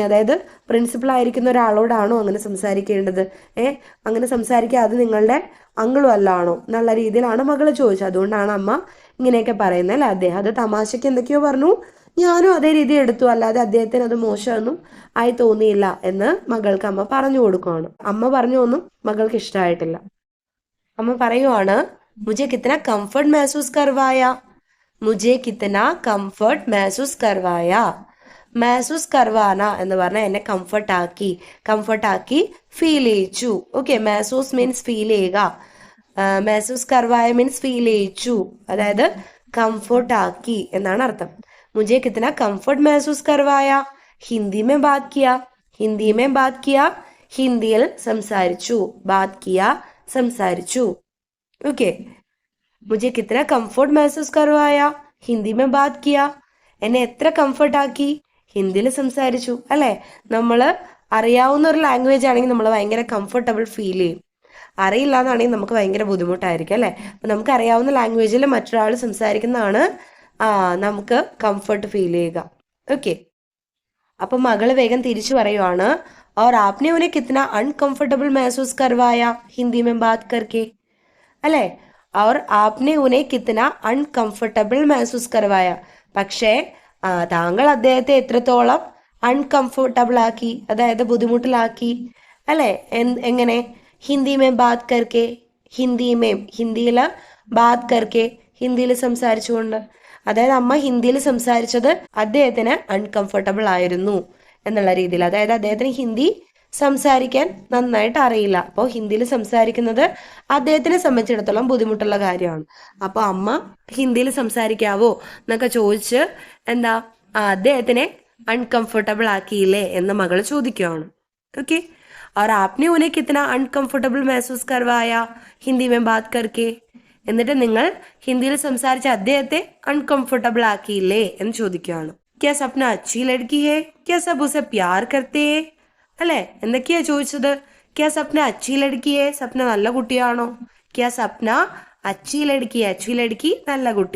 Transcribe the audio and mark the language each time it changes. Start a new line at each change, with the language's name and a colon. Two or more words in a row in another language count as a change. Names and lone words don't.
Malayalam: അതായത് പ്രിൻസിപ്പൾ ആയിരിക്കുന്ന ഒരാളോടാണോ അങ്ങനെ സംസാരിക്കേണ്ടത്, അങ്ങനെ സംസാരിക്കുക, അത് നിങ്ങളുടെ അങ്കിളും അല്ലാണോ എന്നുള്ള രീതിയിലാണ് മകൾ ചോദിച്ചത്. അതുകൊണ്ടാണ് അമ്മ ഇങ്ങനെയൊക്കെ പറയുന്നത് അല്ലേ. അദ്ദേഹം അത് തമാശയ്ക്ക് എന്തൊക്കെയോ പറഞ്ഞു, ഞാനും അതേ രീതി എടുത്തു, അല്ലാതെ അദ്ദേഹത്തിന് അത് മോശമൊന്നും ആയി തോന്നിയില്ല എന്ന് മകൾക്ക് അമ്മ പറഞ്ഞു കൊടുക്കുകയാണ്. അമ്മ പറഞ്ഞു ഒന്നും മകൾക്ക് ഇഷ്ടമായിട്ടില്ല. അമ്മ പറയുവാണ്,
Hindi: മുझे कितना कंफर्ट महसूस करवाया, മുझे कितना कंफर्ट महसूस करवाया. महसूस करवाना
Malayalam: എന്ന് പറഞ്ഞാൽ എന്നെ കംഫർട്ടാക്കി ഫീൽ ചെയ്യിച്ചു. ഓക്കെ, महसूस
English: means feel
Malayalam: ചെയ്യുക,
Hindi: महसूस करवाया
English: means feel
Malayalam: ചെയ്യിച്ചു, അതായത് കംഫർട്ട് ആക്കി എന്നാണ് അർത്ഥം.
Hindi: मुझे कितना कंफर्ट महसूस करवाया. ഹിന്ദി में बात किया,
Malayalam: ഹിന്ദിയിൽ സംസാരിച്ചു,
Hindi: बात किया
Malayalam: സംസാരിച്ചു. ഓക്കെ,
Hindi: മുझे कितना कंफर्ट महसूस करवाया, ഹിന്ദി में बात किया
Malayalam: എന്നെ എത്ര കംഫർട്ടാക്കി, ഹിന്ദിയിൽ സംസാരിച്ചു. അല്ലേ, നമ്മൾ അറിയാവുന്ന ഒരു ലാംഗ്വേജ് ആണെങ്കിൽ നമ്മൾ ഭയങ്കര
English: comfortable feel
Malayalam: ചെയ്യും. അറിയില്ല എന്നാണെങ്കിൽ നമുക്ക് ഭയങ്കര ബുദ്ധിമുട്ടായിരിക്കും അല്ലേ. അപ്പം നമുക്ക് അറിയാവുന്ന ലാംഗ്വേജിൽ മറ്റൊരാൾ സംസാരിക്കുന്നതാണ് നമുക്ക്
English: comfort feel
Malayalam: ചെയ്യുക. ഓക്കെ, അപ്പം മകള് വേഗം തിരിച്ചു പറയുവാണ്,
Hindi: और आपने उन्हें कितना अनकंफर्टेबल महसूस करवाया हिंदी में बात करके. അല്ലേ, और आपने उन्हें कितना अनकंफर्टेबल महसूस करवाया.
Malayalam: പക്ഷേ താങ്കൾ അദ്ദേഹത്തെ എത്രത്തോളം അൺകംഫർട്ടബിൾ ആക്കി, അതായത് ബുദ്ധിമുട്ടിലാക്കി അല്ലേ. എങ്ങനെ,
Hindi: हिंदी में बात करके,
Malayalam: ഹിന്ദിയിൽ
Hindi: बात करके
Malayalam: ഹിന്ദിയിൽ സംസാരിച്ചുകൊണ്ട്. അതായത് അമ്മ ഹിന്ദിയിൽ സംസാരിച്ചത് അദ്ദേഹത്തിന് അൺകംഫർട്ടബിൾ ആയിരുന്നു എന്നുള്ള രീതിയിൽ. അതായത് അദ്ദേഹത്തിന് ഹിന്ദി സംസാരിക്കാൻ നന്നായിട്ട് അറിയില്ല. അപ്പോൾ ഹിന്ദിയിൽ സംസാരിക്കുന്നത് അദ്ദേഹത്തിനെ സംബന്ധിച്ചിടത്തോളം ബുദ്ധിമുട്ടുള്ള കാര്യമാണ്. അപ്പോൾ അമ്മ ഹിന്ദിയിൽ സംസാരിക്കാവോ എന്നൊക്കെ ചോദിച്ച് അദ്ദേഹത്തിനെ അൺകംഫർട്ടബിൾ ആക്കിയില്ലേ എന്ന് മകൾ ചോദിക്കുകയാണ്. ഓക്കെ,
Hindi: और आपने उन्हें कितना अनकंफर्टेबल महसूस करवाया हिंदी में बात करके.
Malayalam: എന്നിട്ട് നിങ്ങൾ ഹിന്ദിയിൽ സംസാരിച്ച അദ്ദേഹത്തെ അൺകംഫർട്ടബിൾ ആക്കിയില്ലേ എന്ന് ചോദിക്കുകയാണ്.
Hindi: क्या सपना अच्छी लड़की है, क्या सब उसे प्यार करते.
Malayalam: അല്ലെ, എന്തൊക്കെയാ ചോദിച്ചത്.
Hindi: क्या सपना अच्छी लड़की है,
Malayalam: സപ്ന നല്ല കുട്ടിയാണോ.
Hindi: क्या सपना अच्छी लड़की
Malayalam: നല്ല കുട്ടി.